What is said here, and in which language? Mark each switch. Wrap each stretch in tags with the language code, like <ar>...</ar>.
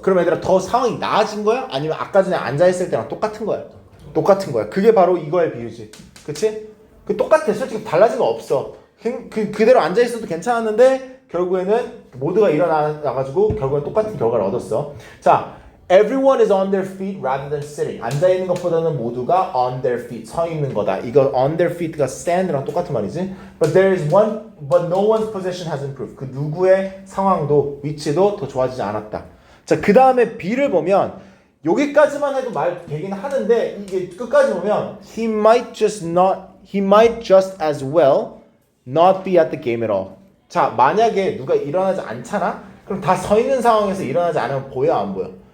<ko>그럼 얘들아 더 상황이 나아진 거야? 아니면 아까 전에 앉아있을 때랑 똑같은 거야? 똑같은 거야. 그게 바로 이거의 비유지. 그치? 그 똑같아. 솔직히 달라진 거 없어. 그대로 앉아있어도 괜찮았는데 결국에는 모두가 일어나가지고 결국엔 똑같은 결과를 얻었어.</ko> <en>자, everyone is on their feet rather than sitting.</en> <ko>앉아있는 것보다는 모두가</ko> <en>on their feet,</en> <ko>서 있는 거다. 이거 on their feet가 stand랑 똑같은 말이지.</ko> <en>But no one's position has improved.</en> <ko>그 누구의 상황도 위치도 더 좋아지지 않았다. 자, 그 다음에 B를 보면 여기까지만 해도 말 되긴 하는데 이게 끝까지 보면</ko> <en>he might just as well not be at the game at all.</en> <ko>자, 만약에 누가 일어나지 않잖아? 그럼 다 서 있는 상황에서 일어나지 않으면 보여 안 보여?</ko>